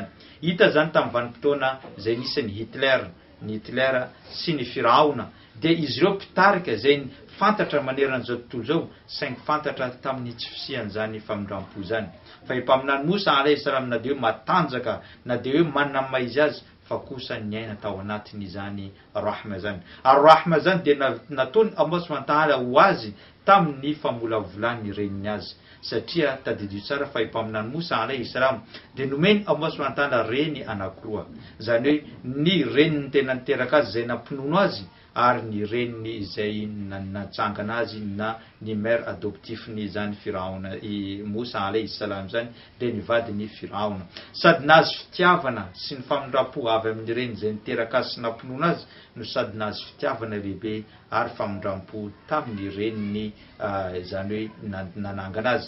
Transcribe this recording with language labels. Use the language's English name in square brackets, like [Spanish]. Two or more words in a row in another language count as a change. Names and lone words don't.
[Malagasy] Hita zany tamin'ny vanim-potoana izay nisy ny Hitler sy ny Firaona dia izy ireo mpitarika izay fantatra maneran'izao tontolo zao saingy fantatra tamin'ny tsy fisian'izany famindram-po zany. Fa mpaminany Moussa [Arabic] عليه السلام [Malagasy] na dia hoe matanjaka na dia hoe manana maizy azy fa kosa ny aina tao anatin'izany rahma zany. Ary rahma zany dia nataony [Arabic] الله سبحانه وتعالى [Malagasy] ho azy tamin'ny famolavolany reniny azy. Satria tadidio tsara fa mpaminany Moussa [Arabic] عليه السلام [Malagasy] dia nomeny [Arabic] الله سبحانه وتعالى [Malagasy] reny anankiroa. Zany hoe ny reniny tena niteraka azy izay nampinono azy ary ny reniny izay natsangana azy na ny [French] mère adoptifny [Malagasy] zany Firaona Moussa [Arabic] عليه السلام [Malagasy] zany dia nivadiny Firaona. Sady nazy fitiavana sy ny famindram-po avy amin'ny reniny izay niteraka azy sy nampinono azy no sady nazy fitiavana lehibe ary famindram-po tamin'ny reniny izany hoe nanangana azy.